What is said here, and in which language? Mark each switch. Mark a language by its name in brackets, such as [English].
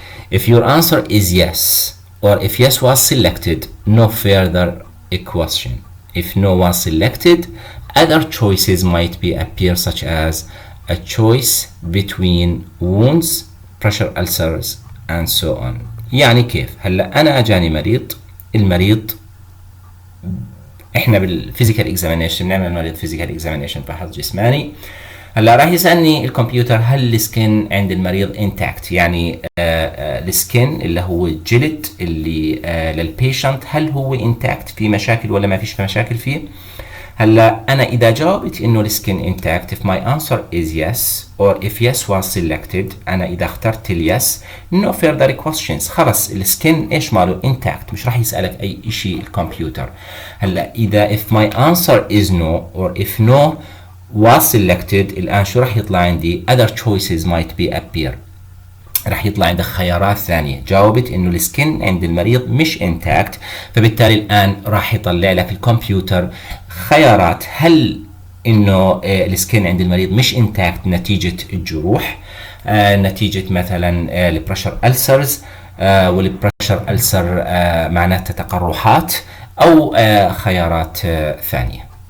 [English] If your answer is yes, or if yes was selected, no further a question. If no was selected, other choices might be appear, such as a choice between wounds, pressure ulcers and so on. [Arabic] يعني كيف؟ هلا أنا أجاني مريض، المريض إحنا بالفيزيكال إكزامينيشن بنعمل المريض فيزيكال إكزامينيشن فحص جسماني. هلا راح يسألني الكمبيوتر هل السكن عند المريض انتاكت، يعني السكن اللي هو الجلد اللي للبيشنت هل هو انتاكت، في مشاكل ولا ما فيش مشاكل فيه. هلا أنا إذا جاوبت إنه السكن intact, [English] if my answer is yes or if yes was selected، [Arabic] أنا إذا اخترت yes [English] no further questions، [Arabic] خلص السكن إيش ماله intact، مش راح يسألك أي إشي الكمبيوتر. هلا إذا [English] if my answer is no or if no was selected، [Arabic] الآن شو راح يطلع عندي؟ [English] other choices might be appear، [Arabic] راح يطلع عندك خيارات ثانية. جاوبت انه السكن عند المريض مش انتاكت، فبالتالي الان راح يطلع لك الكمبيوتر خيارات، هل انه السكن عند المريض مش انتاكت نتيجة الجروح، نتيجة مثلا البريشر ألسرز، والبريشر ألسر معناتها تقرحات، او خيارات ثانية.